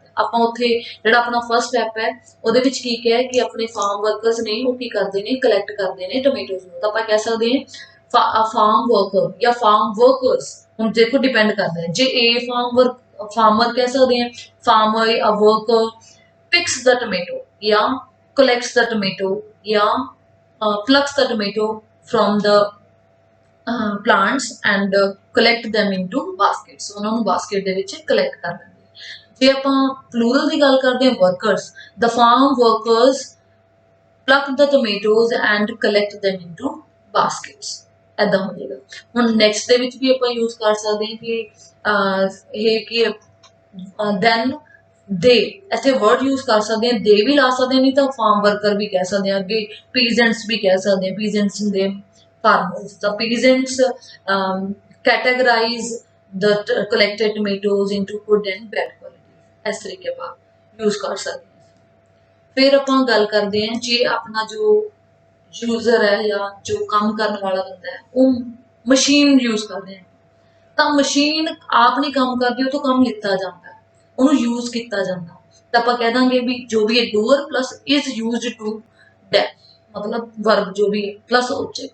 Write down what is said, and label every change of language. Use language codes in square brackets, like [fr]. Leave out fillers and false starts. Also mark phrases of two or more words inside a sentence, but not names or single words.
[pa] ਆਪਾਂ ਉੱਥੇ ਜਿਹੜਾ ਆਪਣਾ [en] first step [pa] ਹੈ ਉਹਦੇ ਵਿੱਚ ਕੀ ਕਿਹਾ ਕਿ ਆਪਣੇ [en] farm workers [pa] ਨੇ ਉਹ ਕੀ ਕਰਦੇ ਨੇ, ਕਲੈਕਟ ਕਰਦੇ ਨੇ ਟੋਮੈਟੋਜ਼ ਨੂੰ, ਤਾਂ ਆਪਾਂ ਕਹਿ ਸਕਦੇ ਹਾਂ [en] farm worker [pa] ਜਾਂ [en] farm workers. [pa] ਹੁਣ ਦੇਖੋ ਡਿਪੈਂਡ ਕਰਦਾ ਹੈ, ਜੇ ਇਹ ਫਾਰਮਰ ਕਹਿ ਸਕਦੇ ਹਾਂ, [en] farmer a worker picks the tomato ਜਾਂ collects the tomato ਜਾਂ plucks the tomato from the plants and collect them into baskets, [pa] ਉਹਨਾਂ ਨੂੰ ਬਾਸਕਟ ਦੇ ਵਿੱਚ ਕਲੈਕਟ ਕਰ ਦਿੰਦੇ। ਜੇ ਆਪਾਂ ਪਲੂਰਲ ਦੀ ਗੱਲ ਕਰਦੇ ਹਾਂ ਵਰਕਰਸ, [en] the farm workers pluck the tomatoes and collect them into baskets। [pa] ਇੱਦਾਂ ਹੋ ਜਾਏਗਾ। ਹੁਣ ਨੈਕਸਟ ਦੇ ਵਿੱਚ ਵੀ ਆਪਾਂ ਯੂਜ਼ ਕਰ ਸਕਦੇ ਹਾਂ ਕਿ ਇਹ ਕਿ ਦੈਨ ਦੇ, ਇੱਥੇ [en] word use [pa] ਕਰ ਸਕਦੇ ਹਾਂ, ਦੇ ਵੀ ਲਾ ਸਕਦੇ ਹਾਂ, ਨਹੀਂ ਤਾਂ [en] farm worker [pa] ਵੀ ਕਹਿ ਸਕਦੇ ਹਾਂ, ਅੱਗੇ ਪੀਜੈਂਟਸ ਵੀ ਕਹਿ ਸਕਦੇ ਹਾਂ, ਪੀਜੈਂਟਸ ਹੁੰਦੇ farmers. [en] The peasants categorize the collected tomatoes into good and bad quality। [pa] ਇਸ ਤਰੀਕੇ ਆਪਾਂ ਯੂਜ਼ ਕਰ ਸਕਦੇ ਹਾਂ। ਫਿਰ ਆਪਾਂ ਗੱਲ ਕਰਦੇ ਹਾਂ ਜੇ ਆਪਣਾ ਜੋ ਯੂਜ਼ਰ ਹੈ ਜਾਂ ਜੋ ਕੰਮ ਕਰਨ ਵਾਲਾ ਬੰਦਾ ਹੈ ਉਹ ਮਸ਼ੀਨ ਯੂਜ਼ ਕਰਦੇ ਹੈ, ਤਾਂ ਮਸ਼ੀਨ ਆਪ ਨਹੀਂ ਕੰਮ ਕਰਦੀ, ਉਹ ਤੋਂ ਕੰਮ ਲਿੱਤਾ ਜਾਂਦਾ, ਉਹਨੂੰ ਯੂਜ਼ ਕੀਤਾ ਜਾਂਦਾ, ਤਾਂ ਆਪਾਂ ਕਹਿ ਦਾਂਗੇ ਵੀ ਜੋ ਵੀ ਹੈ [en] doer plus is used to that, [pa] ਮਤਲਬ ਵਰਬ ਜੋ ਵੀ [en] plus object.